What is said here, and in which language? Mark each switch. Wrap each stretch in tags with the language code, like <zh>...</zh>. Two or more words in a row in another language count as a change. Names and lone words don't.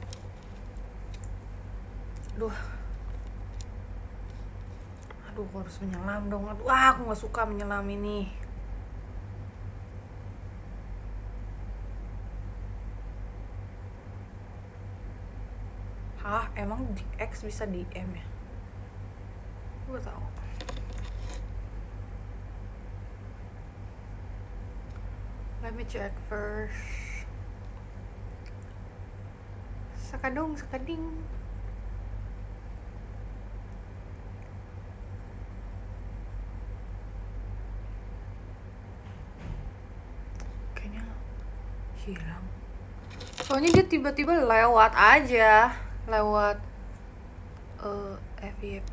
<id>Aduh, aku harus menyelam dong. Aduh, aku nggak suka menyelam ini. Hah, emang di X bisa DM ya? Gue tau.</id> <en>Let me check first. Sakadung, sakading.</en> <id>Kayaknya hilang. Soalnya dia tiba-tiba lewat aja, lewat FYP.</id>